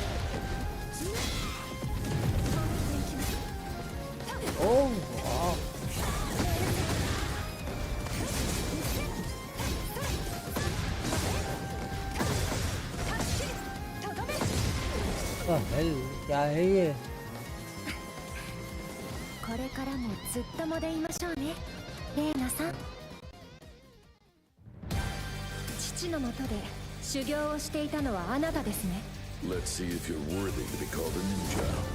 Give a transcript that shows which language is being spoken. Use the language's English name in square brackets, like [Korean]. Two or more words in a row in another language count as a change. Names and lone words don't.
[English] Oh, wow. hell, [Hindi] क्या है ये? [Japanese] これからもずっともでいましょうね、レイナさん。父のもとで修行をしていたのはあなたですね。 [English] Let's see if you're worthy to be called a ninja.